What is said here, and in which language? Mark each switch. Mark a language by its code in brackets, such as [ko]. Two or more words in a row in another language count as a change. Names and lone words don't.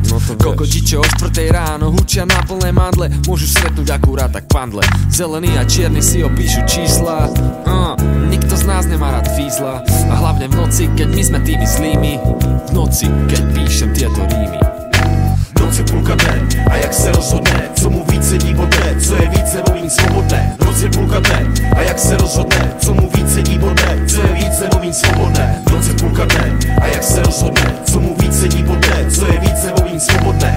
[sk] No kokoti, čo o 4 ráno hučia na plné mandle, môžu stretnúť akurát tak pandle. Zelený a čierny si opíšu čísla, nikto z nás nemá rád fízla. A hlavne v noci, keď my sme tými zlými, v noci, keď píšem tieto rímy. [cs] Noc je půlka dne a jak se rozhodne, co mu víc sedí bodne, co je více mluvím svobodné. Noc je půlka dne a jak se rozhodne, co mu víc sedí bodne, co je více mluvím svobodné. Noc je půlka dne a jak se rozhodne, co mu víc sedí bodne, co je více mluvím svobodné.